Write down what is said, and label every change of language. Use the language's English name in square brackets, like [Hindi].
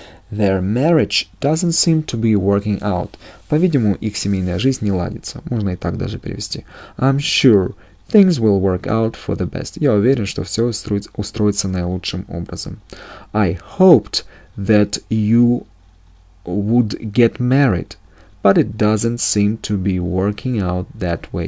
[English] Their marriage doesn't seem to be working out. [Russian] По-видимому, их семейная жизнь не ладится. Можно и так даже перевести. [English] I'm sure things will work out for the best. [Russian] Я уверен, что все устроится наилучшим образом. [English] I hoped that you would get married, but it doesn't seem to be working out that way.